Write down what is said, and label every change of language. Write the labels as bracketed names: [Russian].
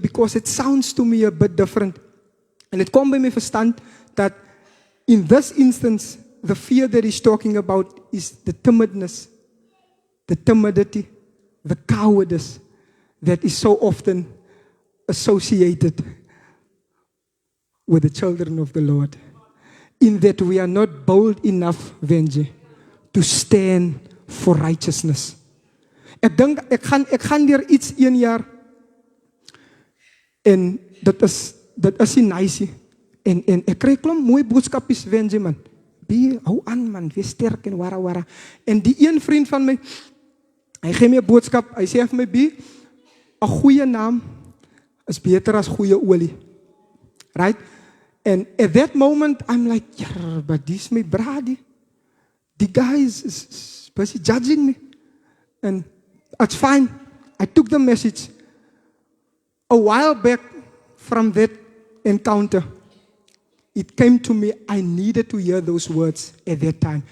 [English] Because it sounds to me a bit different. [Afrikaans] En het kom by my verstand dat [English] in this instance, the fear that he's talking about is the timidness, the timidity, the cowardice that is so often associated with the children of the Lord. in that we are not bold enough, Benji, to stand for righteousness. [Afrikaans] Ek dink ek gaan deur iets 1 jaar en dit is nie nice nie. En ek kry klomp mooi boodskapies, Benji man. Hou aan man, wees sterk en wara. En die een vriend van my, hy gee my 'n boodskap, hy sê vir my, 'n goeie naam is beter as goeie olie. [English] Right? And at that moment, I'm like, yeah, but this is my brady. The guy is busy judging me. And it's fine. I took the message. A while back from that encounter, it came to me, I needed to hear those words at that time.